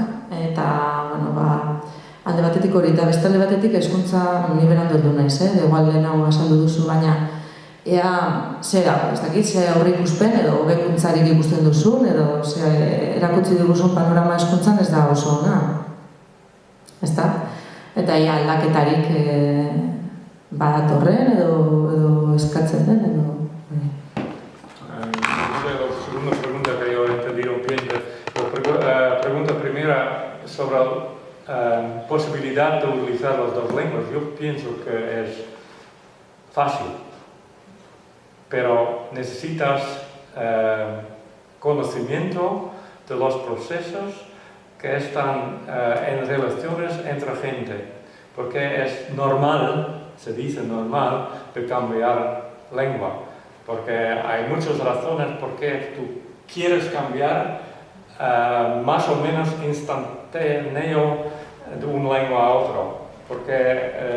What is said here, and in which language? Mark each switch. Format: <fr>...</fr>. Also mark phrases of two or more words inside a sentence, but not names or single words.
<eu>Eta, alde batetik hori, eta beste alde batetik hezkuntza ni berandu heldu naiz, igual lehenago azaldu duzu, baina ea zera, ez dakit, ze aurre ikuspen edo hobekuntzarik ikusten duzun, edo ze erakutsi diguzun panorama hezkuntzan ez da oso ona. Ez da? Eta ea aldaketarik badatorren edo eskatzen den, edo...</eu> <es>La segunda pregunta que yo he entendido bien, la pregunta primera sobre la posibilidad de utilizar las dos lenguas, yo pienso que es fácil, pero necesitas conocimiento de los procesos que están en relaciones entre gente, porque es normal, se dice normal, de cambiar lengua, porque hay muchas razones por qué tú quieres cambiar más o menos instantáneo de una lengua a otra, porque</es>